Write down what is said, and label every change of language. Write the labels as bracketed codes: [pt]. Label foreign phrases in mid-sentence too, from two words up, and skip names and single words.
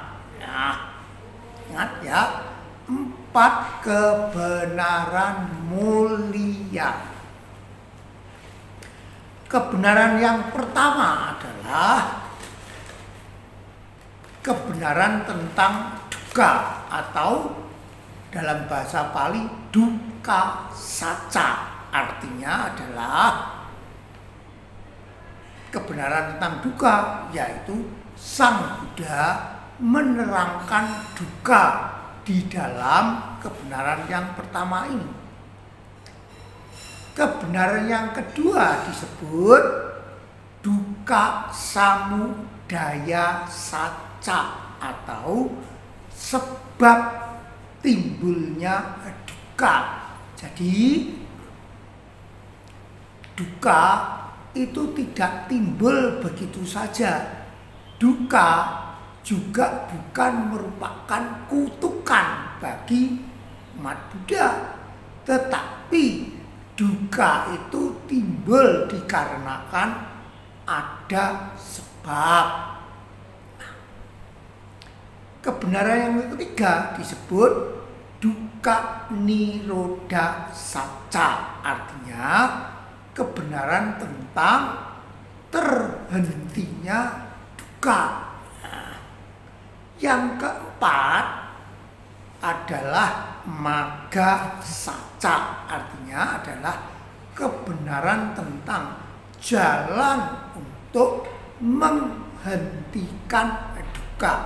[id] Nah, ingat ya, 4 kebenaran mulia. Kebenaran yang pertama adalah kebenaran tentang dukkha atau dalam bahasa Pali [pi] dukkha sacca. [id] Artinya adalah kebenaran tentang dukkha, yaitu Sang Buddha menerangkan dukkha di dalam kebenaran yang pertama ini. Kebenaran yang kedua disebut [pi] dukkha samudaya sacca [id] atau sebab timbulnya dukkha. Jadi dukkha itu tidak timbul begitu saja. Dukkha juga bukan merupakan kutukan bagi umat Buddha, tetapi dukkha itu timbul dikarenakan ada sebab. Kebenaran yang ketiga disebut [pi] dukkha nirodha sacca, [id] artinya kebenaran tentang terhentinya dukkha. Yang keempat adalah [pi] magga sacca, [id] artinya adalah kebenaran tentang jalan untuk menghentikan dukkha.